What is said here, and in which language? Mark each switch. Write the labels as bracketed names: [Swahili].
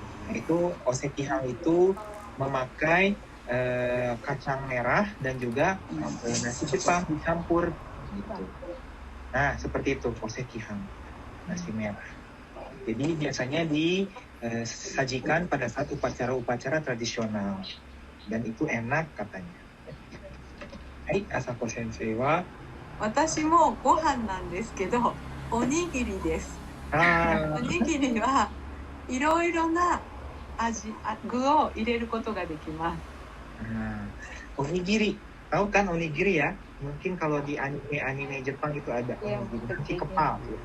[Indonesian] Itu osekihan itu memakai kacang merah dan juga nasi Jepang dicampur gitu. Nah, seperti itu osekihan, nasi merah. Jadi biasanya disajikan pada saat upacara-upacara tradisional dan itu enak katanya. [Japanese] Hai, Asako sensei wa 私もご飯なんですけど、おにぎりです。おにぎりはいろいろな具を入れることができます。 [Indonesian] Onigiri, tahu kan onigiri ya? Mungkin kalau di anime Jepang itu ada nasi kepal.